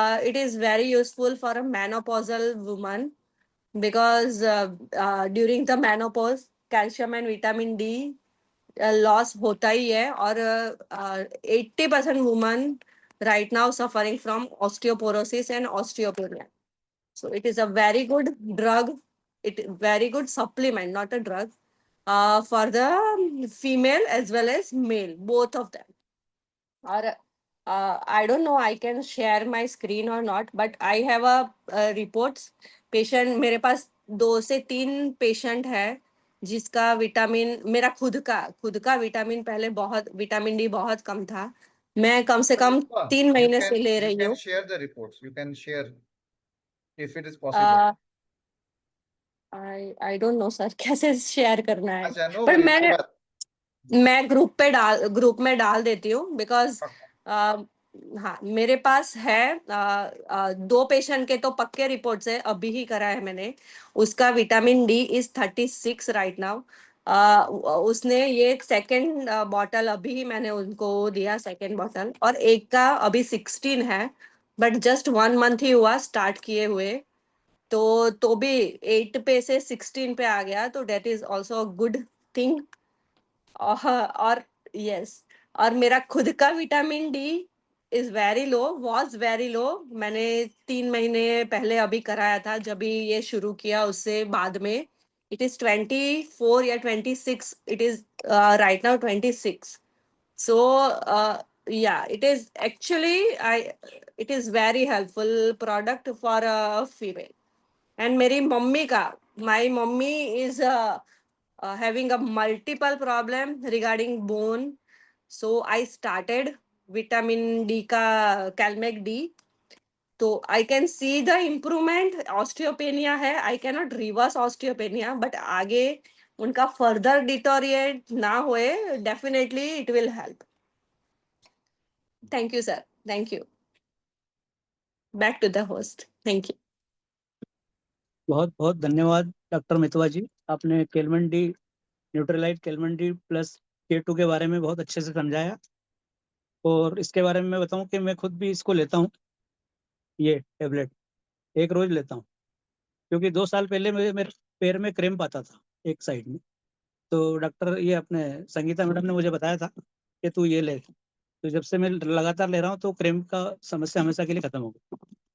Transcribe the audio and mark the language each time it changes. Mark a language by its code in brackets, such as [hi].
[en] it is very useful for a menopausal woman because during the menopause calcium and vitamin D loss [hi] होता ही है, और [en] 80% women right now suffering from osteoporosis and osteopenia. So it is a very good drug, it very good supplement, not a drug, for the female as well as male, both of them. Or I don't know, I can share my screen or not, but I have a reports patient, [hi] मेरे पास 2 से 3 patient है जिसका vitamin, मेरा खुद का vitamin पहले बहुत, vitamin D बहुत कम था, मैं कम से कम 3 महीने से ले रही हूँ। [en] share the reports, you can share if it is possible. I don't know [hi] sir कैसे शेयर करना है, अच्छा, [en] no [hi] पर [en] worries. [hi] मैं ग्रुप में डाल देती हूँ, बिकॉज हाँ मेरे पास है 2 पेशेंट के तो पक्के रिपोर्ट्स है, अभी ही करा है मैंने, उसका vitamin D [en] Is 36 right now. [hi] उसने ये सेकंड बॉटल अभी ही मैंने उनको दिया, सेकंड बॉटल, और एक का अभी 16 है, [en] but just 1 month [hi] ही हुआ स्टार्ट किए हुए, तो भी 8 पे से 16 पे आ गया, तो [en] That is also a good thing. [hi] और यस, और मेरा खुद का vitamin D [en] is very low, was very low, [hi] मैंने 3 महीने पहले अभी कराया था, जब भी ये शुरू किया उससे बाद में [en] it is 24 [hi] या 26, [en] It is right now 26। so yeah, it is actually it is very helpful product for a female। and [hi] मेरी मम्मी का, [en] my mummy is having a multiple problem regarding bone, so I started vitamin D का calmec D, तो I can see the improvement। osteopenia है, I cannot reverse osteopenia, but [hi] आगे उनका [en] further deteriorate ना होए, definitely it will help। thank you sir, thank you, back to the host, thank you। [hi] बहुत बहुत धन्यवाद डॉक्टर मितवा जी, आपने केलमन D Nutrilite केलमन D plus K2 के बारे में बहुत अच्छे से समझाया, और इसके बारे में मैं बताऊं कि मैं खुद भी इसको लेता हूं, ये टेबलेट एक रोज लेता हूं, क्योंकि 2 साल पहले मेरे पैर में क्रैम्प आता था एक साइड में, तो डॉक्टर ये अपने संगीता मैडम ने मुझे बताया था कि तू ये ले, तो जब से मैं लगातार ले रहा हूँ तो क्रैम्प का समस्या हमेशा के लिए खत्म हो गई।